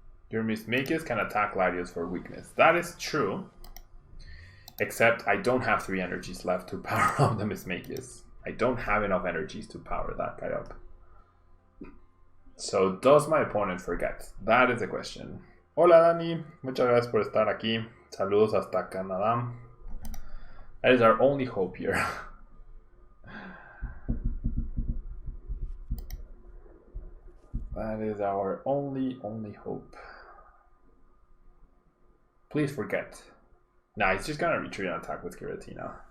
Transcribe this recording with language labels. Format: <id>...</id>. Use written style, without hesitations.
<en>Your Mismagius can attack Latios for weakness. That is true. Except I don't have 3 energies left to power up the Mismagius. I don't have enough energies to power that guy up. So does my opponent forget? That is the question.</en> <es>Hola Dani, muchas gracias por estar aquí. Saludos hasta Canadá.</es> <en>That is our only hope here. That is our only hope. Please forget. Nah, he's just gonna retreat and attack with Giratina.</en>